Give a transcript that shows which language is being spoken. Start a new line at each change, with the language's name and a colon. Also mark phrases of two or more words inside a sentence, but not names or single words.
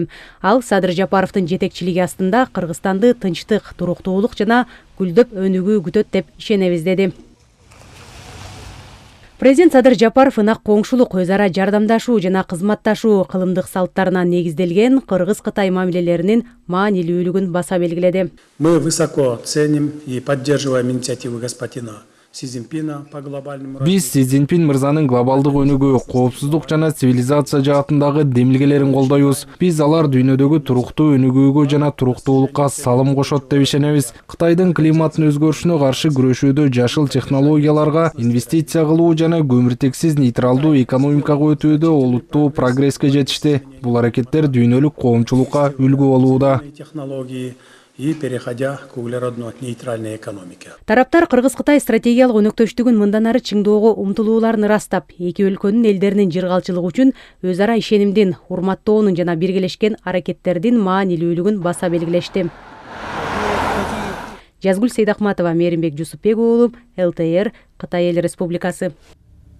Kyrgyz: Ал Садыр Жапаровдун жетекчилиги астында Кыргызстанды тынчтык, туруктуулук жана гүлдөп өнүгүү күтөт деп ишенебиз деди. Президент Садыр Жапаров ынак коңшулук, өз ара жардамдашуу жана кызматташуу кылымдык салттарына негизделген Кыргыз-Кытай мамилелеринин маанилүүлүгүн баса белгиледи.
Russian: Мы высоко ценим и поддерживаем инициативы господина Си Цзиньпина по глобальному развитию.
Kyrgyz: Биз Си Цзиньпин мырзанын глобалдык өнүгүү, коопсуздук жана цивилизация жаатындагы демилгелерин колдойбуз. Биз алар дүйнөдөгү туруктуу өнүгүүгө жана туруктуулукка салым кошот деп ишенебиз. Кытайдын климаттын өзгөрүшүнө каршы күрөшүүдө жашыл технологияларга инвестиция кылуу жана көмүртексиз нейтралдуу экономикага өтүүдө олуттуу прогресске жетишти. Бул аракеттер дүйнөлүк коомчулукка үлгү болууда.
Russian: Технологии и переходя к углеродно-нейтральной экономике.
Kyrgyz: Тараптар Кыргыз-Кытай стратегиялык өнөктөштүгүн мындан ары чыңдоого умтулууларын ырастап, эки өлкөнүн элдеринин жыргалчылыгы үчүн өз ара ишенимдин, урматтоонун жана биргелешкен аракеттердин маанилүүлүгүн баса белгилешти. Жазгүл Сейдахматова, Меримбек Жусупбек уулу, ЛТР, Кытай Эл Республикасы.